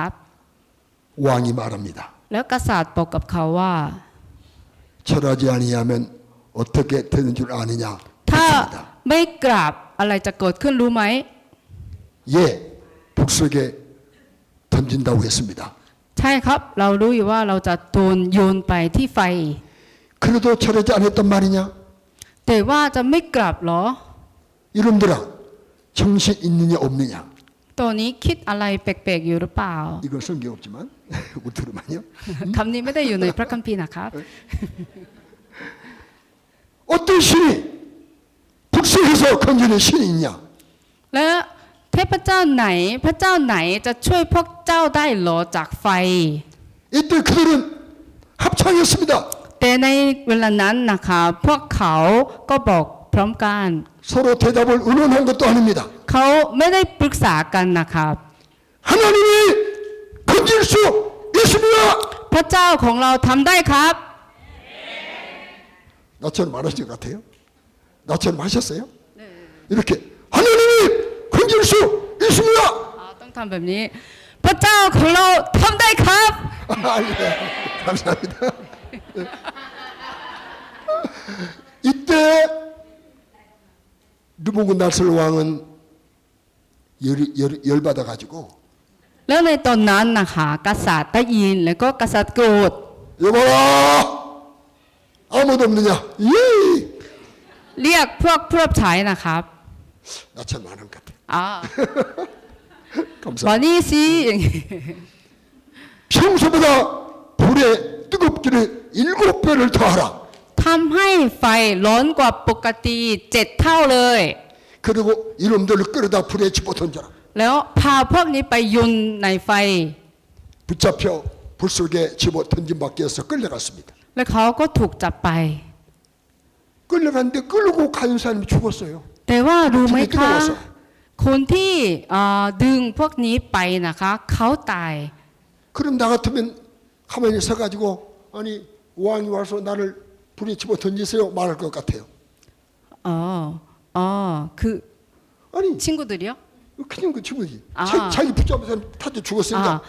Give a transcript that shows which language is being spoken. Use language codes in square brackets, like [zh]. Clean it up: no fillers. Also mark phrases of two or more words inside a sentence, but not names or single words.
[ko] 왕이 말합니다. [th] แล้วกษัตริย์บอกกับเขาว่า [ko] 절하지 아니하면 어떻게 되는 줄 아느냐? [th] ถ้า [ko] 했습니다. [th] ไม่กราบอะไรจะเกิดขึ้นรู้ไหม [ko] 예, 북속에 던진다고 했습니다. [th] ใช่ครับเรารู้อยู่ว่าเราจะโดนโยนไปที่ไฟ [ko] 그래도 절하지 않았단 말이냐? [th] แต่ว่าจะไม่กราบเหรอ [ko] 이놈들아, 정신 있느냐 없느냐? [th] ตัวนี้คิดอะไรแปลกๆอยู่หรือเปล่า [ko] 이건 성경 없지만 우리 들으면요. [th] คำนี้ไม่ได้อยู่ในพระคัมภีร์นะครับ [ko] 어떤 신이 북서에서 건지는 신이 있냐? [th] และเทพเจ้าไหนพระเจ้าไหนจะช่วยพวกเจ้าได้เหรอจากไฟ [ko] 이때 그들은 합창했습니다. [th] แต่ในเวลานั้นนะคะพวกเขาก็บอกพร้อมกัน [ko] 서로 대답을 의논한 것도 아닙니다. [th] เขาไม่ได้ปรึกษากันนะครับ [ko] 하나님이 건질 수 있습니다. [th] พระเจ้าของเราทำได้ครับ [ko] 나처럼 말하신 것 같아요? 나처럼 하셨어요? 이렇게 하나님이 건질 수 있습니다. [th] ต้องทำแบบนี้ พระเจ้าของเราทำได้ครับ [ko] 예, 감사합니다. 이때 느부갓네살 왕은 열받아 가지고 [th] แล้วในตอนนั้นนะคะกษัตริย์ได้ยินแล้วก็กษัตริย์โกรธ [ko] 여봐라 아무도 없느냐? 예. [th] เรียกพวกผู้รับใช้นะครับ [ko] 나처럼 많은 것 같아. [th] มา [ko] 감사합니다. [th] นี่สิอย่างนี้ [ko] 평소보다 불의 뜨겁기를 7배를 더하라. [th] ทำให้ไฟร้อนกว่าปกติ7 เท่าเลย [ko] 그리고 이놈들을 끌어다 불에 집어 던져라. [th] แล้วพาพวกนี้ไปโยนในไฟ [ko] 붙잡혀 불 속에 집어 던진 밖에 해서 끌려갔습니다. [th] แล้วเขาก็ถูกจับไป [ko] 끌려갔는데 끌고 간 사람이 죽었어요. [th] แต่ว่ารู้ไหม [ko] 불이 [th] คะ [ko] 뜨거워서. [th] คนที่ดึงพวกนี้ไปนะคะเขาตาย [ko] 그럼 나 같으면 가만히 서가지고 아니 왕이 와서 나를 불에 집어 던지세요 말할 것 같아요. [th] คือ [ko] 아니 친구들이요? 그냥 그 친구지. 아. 자기 붙잡은 사람 타져 죽었으니까 아.